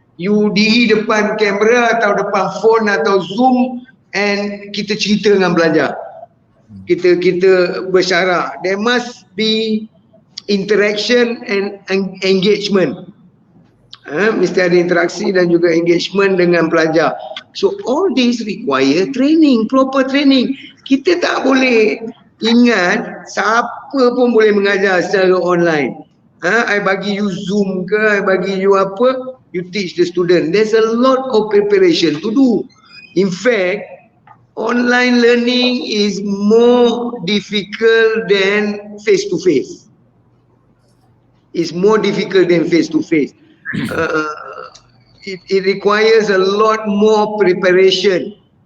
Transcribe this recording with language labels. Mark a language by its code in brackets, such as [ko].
[ms] you diri depan kamera atau depan phone atau Zoom and kita cerita dengan pelajar. Kita bersyarak. [en] There must be interaction and engagement. [ms] Mesti ada interaksi dan juga engagement dengan pelajar. [en] So all this require training, proper training. [ms] Kita tak boleh ingat siapa pun boleh mengajar secara online. I bagi you Zoom ke, I bagi you apa, [en] you teach the student. There's a lot of preparation to do. In fact, online learning is more difficult than face-to-face. It's more difficult than face-to-face. It requires a lot more preparation.